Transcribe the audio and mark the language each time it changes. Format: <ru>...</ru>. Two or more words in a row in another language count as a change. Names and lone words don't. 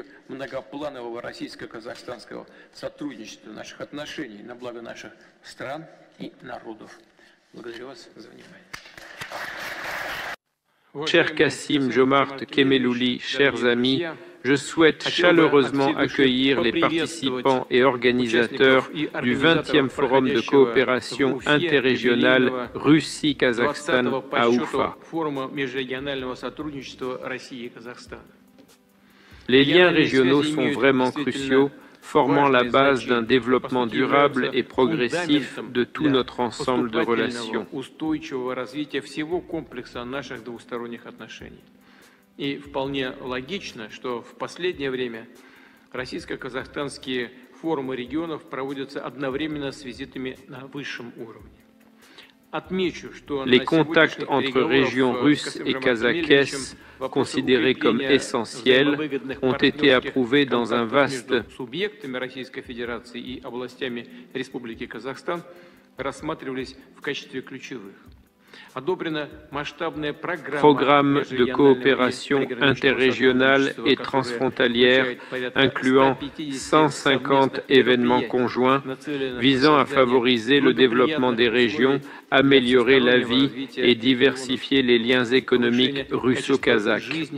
<fr>Cher Kassym-Jomart Kemelouli, chers amis, je souhaite chaleureusement accueillir les participants et organisateurs du 20e Forum de coopération interrégionale Russie-Kazakhstan à Oufa. Les liens régionaux sont vraiment cruciaux, formant la base d'un développement durable et progressif de tout notre ensemble de relations.</fr> <ru>И вполне логично, что в последнее время российско-казахстанские форумы регионов проводятся одновременно с визитами на высшем уровне.</ru> <fr>Les contacts entre régions russes et kazakhes, considérés comme essentiels, ont été approuvés dans un vaste programme de coopération interrégionale et transfrontalière incluant 150 événements conjoints visant à favoriser le développement des régions, améliorer la vie et diversifier les liens économiques russo-kazakhs.</fr>